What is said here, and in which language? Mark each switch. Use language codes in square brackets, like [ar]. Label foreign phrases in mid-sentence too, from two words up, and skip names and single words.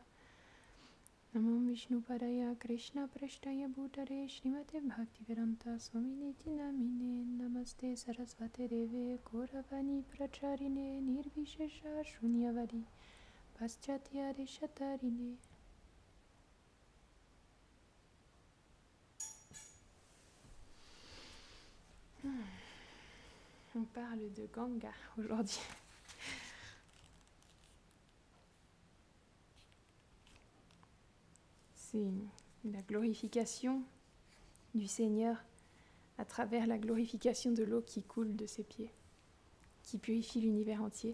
[sa] Namo Vishnu Padaya Krishna Prashtaya Bhutare Srimate Bhaktivedanta Swaminiti Namine Namaste Sarasvate Deve Gauravani Pracharine Nirvishesha Shunyavadi Paschatya Deshatarine. [fr] On parle de Ganga aujourd'hui. C'est la glorification du Seigneur à travers la glorification de l'eau qui coule de ses pieds, qui purifie l'univers entier.